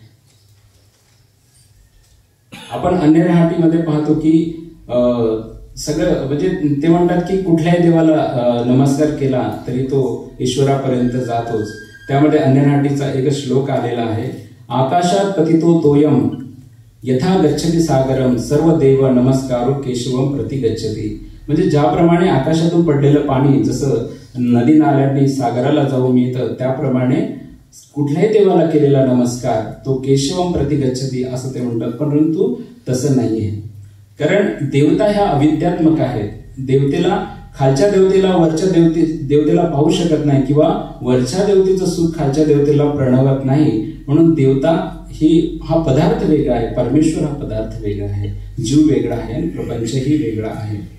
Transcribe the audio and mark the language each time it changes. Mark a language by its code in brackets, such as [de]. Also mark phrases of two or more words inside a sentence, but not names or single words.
[mr] आपण अन्य राहाटीमध्ये पाहतो की सगळं म्हणजे ते म्हणतात की कुठल्याही देवाला नमस्कार केला तरी तो ईश्वरापर्यंत जातोच. त्यामध्ये अन्य राहाटीचा एक श्लोक आलेला आहे, [sa] आकाशात पतितो तोयम यथा गच्छति सागरम सर्व देव नमस्कारो केशवम प्रति गच्छति. [mr] म्हणजे ज्याप्रमाणे आकाशातून पडलेलं पाणी जसं नदी नाल्यांनी सागराला जाऊन मिळतं त्याप्रमाणे कुठल्याही देवाला केलेला नमस्कार तो [sa] केशवम प्रति गच्छति [mr] असं ते म्हणतात. परंतु तसं नाहीये, कारण देवता ह्या अविद्यात्मक आहेत. देवतेला खालच्या देवतेला वरच्या देवतेला पाहू शकत नाही किंवा वरच्या देवतेचं सुख खालच्या देवतेला प्रणवत नाही. म्हणून देवता हा पदार्थ वेगळा आहे, परमेश्वर हा पदार्थ वेगळा आहे, जीव वेगळा आहे आणि प्रपंचही वेगळा आहे.